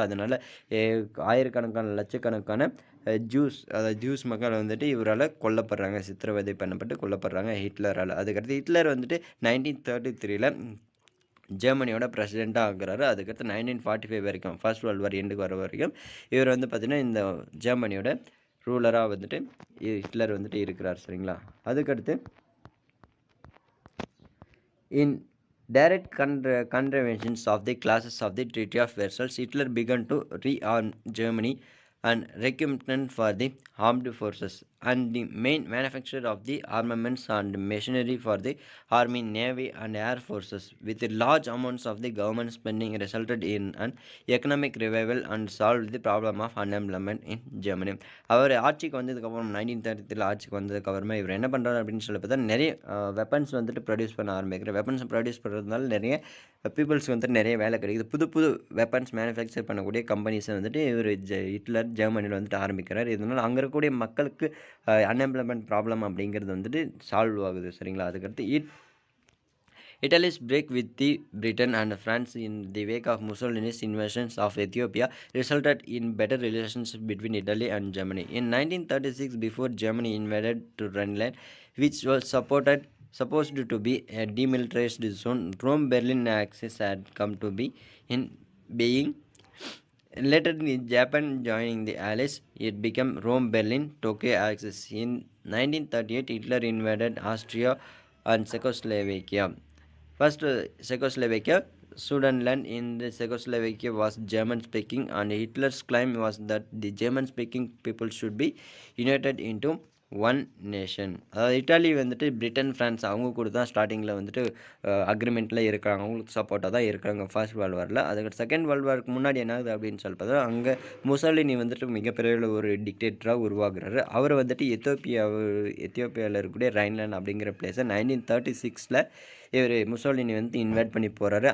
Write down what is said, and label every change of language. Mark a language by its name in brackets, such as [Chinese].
[Tamil] அதனால் ஆயிரக்கணக்கான லட்சக்கணக்கான ஜூஸ் மக்கள் வந்துட்டு இவரால் கொல்லப்படுறாங்க, சித்திரவதை பண்ணப்பட்டு கொல்லப்படுறாங்க ஹிட்லரால். அதுக்கடுத்து ஹிட்லர் வந்துட்டு 1933 ஜெர்மனியோட பிரசிடெண்ட்டாக ஆகுறாரு. அதுக்கடுத்து 1945 வரைக்கும் ஃபர்ஸ்ட் வேர்ல்டு வார் எண்டுக்கு வர வரைக்கும் இவர் வந்து பார்த்திங்கன்னா இந்த ஜெர்மனியோட ரூலராக வந்துட்டு ஹிட்லர் வந்துட்டு இருக்கிறார் சரிங்களா. அதுக்கடுத்து [English] In direct contraventions of the clauses of the Treaty of Versailles, Hitler began to rearm Germany and recruitment for the armed forces and the main manufacturer of the armaments and machinery for the army, navy and air forces. With large amounts of the government spending resulted in an economic revival and solved the problem of unemployment in Germany. [Tamil] அவர் ஆட்சிக்கு வந்ததுக்கப்புறம் 1933 ஆட்சிக்கு வந்ததுக்கப்புறமா இவர் என்ன பண்ணுறாரு அப்படின்னு சொல்லி பார்த்தா நிறைய வெப்பன்ஸ் வந்துட்டு ப்ரொடியூஸ் பண்ண ஆரம்பிக்கிறார். வெப்பன்ஸ் ப்ரொடியூஸ் பண்ணுறதுனால நிறைய பீப்புள்ஸ்க்கு வந்துட்டு நிறைய வேலை கிடைக்குது. புது வெப்பன்ஸ் மேனுஃபேக்சர் பண்ணக்கூடிய கம்பெனிஸை வந்துட்டு இவர் ஹிட்லர் ஜெர்மனியில் வந்துட்டு ஆரம்பிக்கிறார். இதனால் அங்கே இருக்கக்கூடிய மக்களுக்கு அன்எம்ப்ளாய்மெண்ட் ப்ராப்ளம் அப்படிங்கிறது வந்துட்டு சால்வ் ஆகுது சரிங்களா. அதுக்கடுத்து [English] Italy's break with the Britain and France in the wake of Mussolini's invasions of Ethiopia resulted in better relations between Italy and Germany. In 1936, before Germany invaded to Rhineland, which was supposed to be a demilitarized zone, Rome-Berlin axis had come to be in being. Later, Japan joining the Allies, it became Rome-Berlin-Tokyo axis. In 1938, Hitler invaded Austria and Czechoslovakia. First, Czechoslovakia, Sudetenland in the Czechoslovakia was German-speaking, and Hitler's claim was that the German-speaking people should be united into one nation. [Tamil] அதாவது Italy வந்துட்டு Britain, France அவங்க கூட தான் ஸ்டார்டிங்கில் வந்துட்டு அக்ரிமெண்ட்டில் இருக்கிறாங்க, அவங்களுக்கு சப்போர்ட்டாக தான் இருக்கிறாங்க ஃபர்ஸ்ட் வேர்ல்டு வாரில். அதுக்கு செகண்ட் வேர்ல்டு வாருக்கு முன்னாடி என்ன ஆகுது அப்படின்னு சொல்லி பார்த்தா அங்கே முசோலினி வந்துட்டு மிகப்பெரிய ஒரு டிக்டேட்டராக உருவாக்குறாரு. அவர் வந்துட்டு எத்தியோப்பியாவில் இருக்கக்கூடிய ரைன்லேண்ட் அப்படிங்கிற பிளேஸை 1936 இவர் முசோலினி வந்து இன்வைட் பண்ணி போகிறாரு.